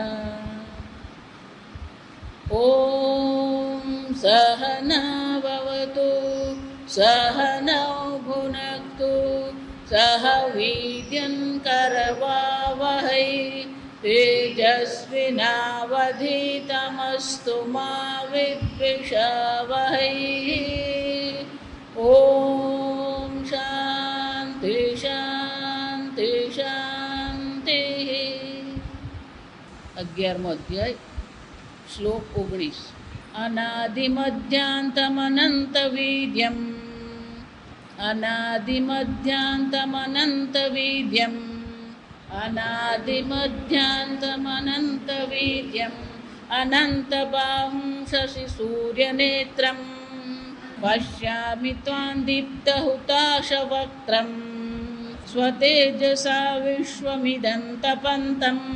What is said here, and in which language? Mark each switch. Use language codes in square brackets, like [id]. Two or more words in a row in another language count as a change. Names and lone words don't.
[sa] ॐ सहना भवतु सहनौ भुनक्तु सह वीर्यं करवावहै तेजस्विनावधीतमस्तु मा विद्विषावहै। ॐ शान्ति शान्ति शान्तिः। [gu] 11મો અધ્યાય શ્લોક 19 [sa] અનાદિમધ્યાંતમનંતવીર્યમ અનાદિમધ્યાંતમનંતવીર્યમ અનાદિમધ્યાંતમનંતવીર્યમ અનંતબાહું શશિસૂર્યનેત્રમ પશ્યામિ ત્વાં દીપ્તહુતાશવક્ત્રમ સ્વતેજસા વિશ્વમિદં તપંતમ।